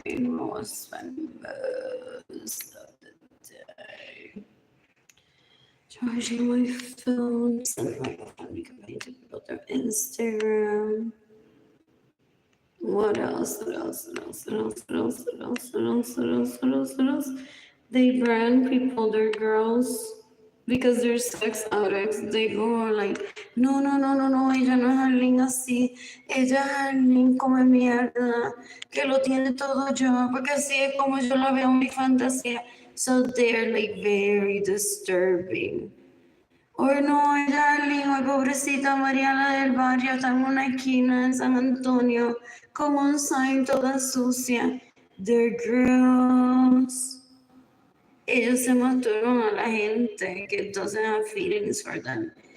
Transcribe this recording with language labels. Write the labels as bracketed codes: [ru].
[en] We'll spend most of the day charging my phone, sending my family company to people through Instagram. What else? What else? What else? What else? What else? What else? What else? What else? What else? What else? They brand people, they're girls, because they're sex addicts. They go like, no, no, no, no, no, [es] ella no es Arlene así. Ella es Arlene come mierda, que lo tiene todo yo, porque así es como yo la veo en mi fantasía. [en] So they're like very disturbing. [es] Or no, ella Arlene, hoy pobrecita Mariana del barrio, está en una esquina en San Antonio, con un sign toda sucia. [en] They're girls. [es] Ellos se masturban a la gente que [en] doesn't have feelings for them.